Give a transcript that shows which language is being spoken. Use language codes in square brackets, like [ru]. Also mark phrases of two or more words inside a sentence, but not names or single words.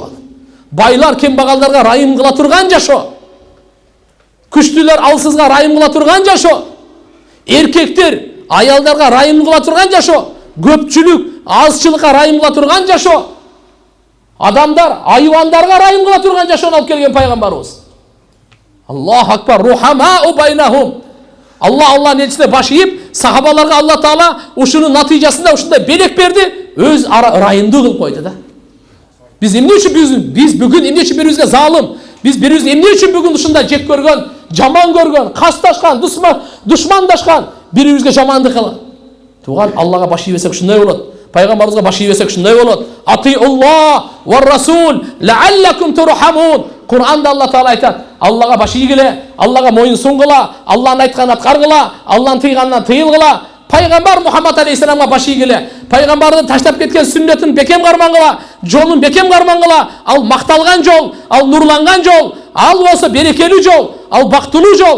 [ky] Байлар кембагалдарга райым кыла турган жашоо. Күчтүүлөр алсызга райым кыла турган жашоо. Эркектер аялдарга райым кыла турган жашоо. Көпчүлүк азчылыкка райым кыла турган жашоо. Адамдар айвандарга райым кыла турган жашоону алып келген пайгамбарыбыз. [ar] الله أكبر رحماء بينهم. [ky] Алланын элчисине баш ийип, сахабаларга Алла Таала ушунун натыйжасында ушундай белек берди, өз райымдуу кылып койду да. Биз эмне үчүн биз бүгүн эмне үчүн бирибизге залим, биз бирибизге эмне үчүн бүгүн ушундай жек көргөн, жаман көргөн, касташкан, душмандашкан, biribizge жамандык кылат. Туган Аллага баш ийбесек ушундай болот. Пайгамбарыбызга баш ийбесек ушундай болот. [ar] أطيعوا الله والرسول لعلكم ترحمون. [ky] Кур'анда Алла Таала айтат, Аллага баш ийгиле, Аллага моюн сунгыла, Алланын айтканын аткаргыла, Алланын тыйганынан тыйылгыла. Пайгамбар Мухаммад алейхиссаламга баш ийгиле, пайгамбардын таштап кеткен сүннөтүн бекем кармангыла, жолун бекем кармангыла. Ал макталган жол, ал нурланган жол, ал болсо берекелүү жол, ал бактылуу жол.